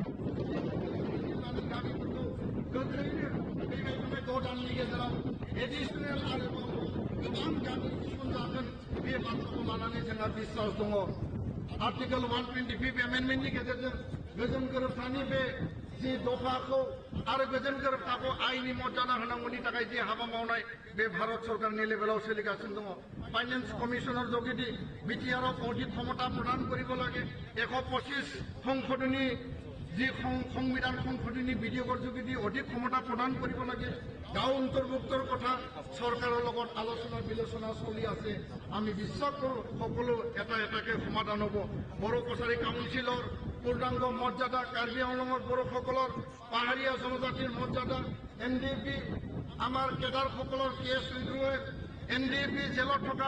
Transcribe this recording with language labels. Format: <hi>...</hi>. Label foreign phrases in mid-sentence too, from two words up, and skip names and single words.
<brx>गामिफोरखौ गोख्रैनो फैबाय थानाय 6 दाननि गेजेराव एडिसनेल आरोबाव गोबां गामि थिसनजागोन बे बाथ्राखौ लानानै जोंहा बिश्वास दङ आर्टिकेल 125 एमेन्डमेन्टनि गेजेरजों गोजोन गोरोबथानि बे जि दफाखौ आरो गोजोन गोरोबथाखौ आइनि मर्यादा होनांगौनि थाखाय जि हाबा मावनाय बे भारत सरकारनि लेभेलाव सोलिगासिनो दङ फाइनेन्स कमिशनार</brx> <as>যোগেদি बिटिआरক অধিক ক্ষমতা প্ৰদান কৰিব লাগে 125 সংশোধনী যি সংবিধান সংশোধনী বিধেয়কৰ যোগেদি অধিক ক্ষমতা প্ৰদান কৰিব লাগে গাঁও অন্তৰ্ভুক্তৰ কথা চৰকাৰৰ লগত আলোচনা বিলোচনা চলি আছে আমি বিশ্বাস কৰোঁ সকলো এটা এটাকে সমাধান হ'ব বড়ো কছাৰী কাউন্সিলৰ পূৰ্ণাংগ মৰ্যাদা কাৰ্বি আংলঙৰ বড়োসকলৰ পাহাৰীয়া জনজাতিৰ মৰ্যাদা এনডিএফবি আমাৰ কেডাৰসকলৰ কেছ উইড্ৰৱেল এনডিএফবি জেলত থকা</as>